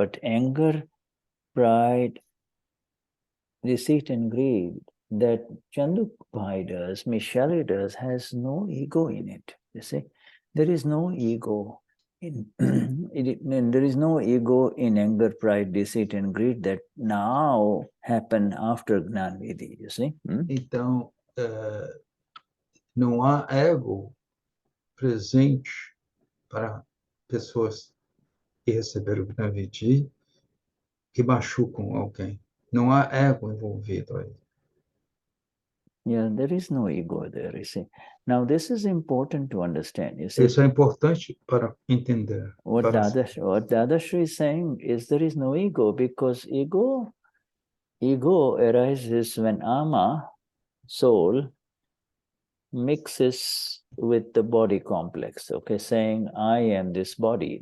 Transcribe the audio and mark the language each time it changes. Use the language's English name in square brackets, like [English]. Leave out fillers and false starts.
[English] But anger, pride, deceit, and greed that Chandubai does, Michelle does, has no ego in it. You see, there is no ego in there is no ego in anger, pride, deceit, and greed that now happen after Gnanvidhi. You see. [Portuguese] Então, não há ego presente para pessoas que receberam o Gnanvidhi que machucam alguém. Não há ego envolvido aí. [English] Yeah, there is no ego there, you see. Now, this is important to understand, you see. [Portuguese] Isso é importante para entender. [English] What Dadashri is saying is there is no ego because ego arises when ama, soul, mixes with the body complex, okay, saying, I am this body.